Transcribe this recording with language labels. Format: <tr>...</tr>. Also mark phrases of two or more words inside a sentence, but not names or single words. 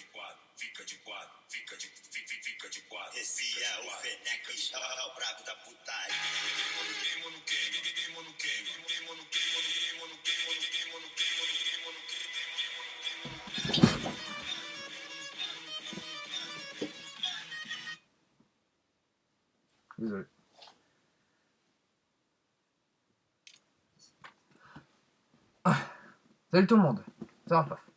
<pt>Esse é o Fenec, é o brabo da putaria.</pt> <fr>Désolé. Salut tout le monde, ça va pas.</fr>